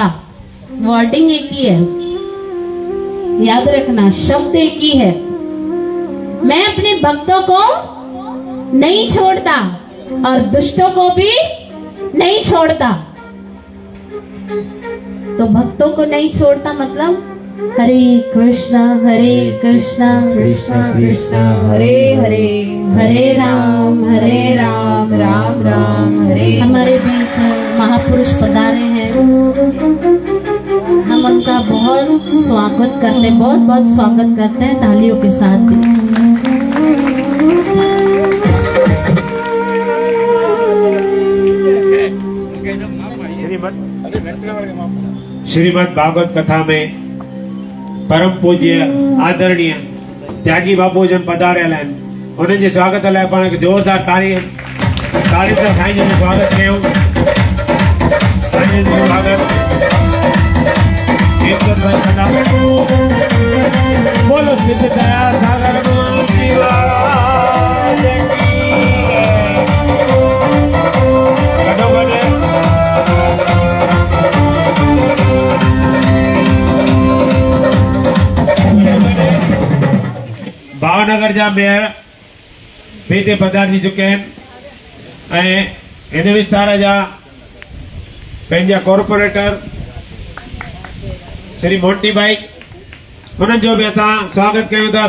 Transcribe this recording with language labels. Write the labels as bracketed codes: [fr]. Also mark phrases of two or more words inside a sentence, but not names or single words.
[hi] वर्डिंग एक ही है, याद रखना, शब्द एक ही है। मैं अपने भक्तों को नहीं छोड़ता और दुष्टों को भी नहीं छोड़ता। तो भक्तों को नहीं छोड़ता, मतलब हरे कृष्णा कृष्णा कृष्णा हरे हरे, हरे राम राम राम हरे। हमारे बीच महापुरुष पधारे हैं, हम उनका बहुत स्वागत करते हैं, बहुत बहुत स्वागत करते हैं तालियों के साथ भी। [sd] श्रीमद् भागवत कथा में परम पूज्य आदरणीय त्यागी बापू जन पधारियल आहिनि, उन्हनि जे स्वागत लाइ पाण खे ज़ोरदार ताड़ी सां साईं जन जो स्वागत कयूं। साईं जन जो स्वागत हेमचंद भाई कंदा। [hi] बोलो सिद्ध दया सागर भगवान की वाज की। [sd] गॾो गॾु भावनगर जा मेयर हिते पधारजी चुके आहिनि ऐं हिन विस्तार जा पंहिंजा कॉर्पोरेटर श्री मोंटी भाई, हुननि जो बि असां स्वागत कयूं था।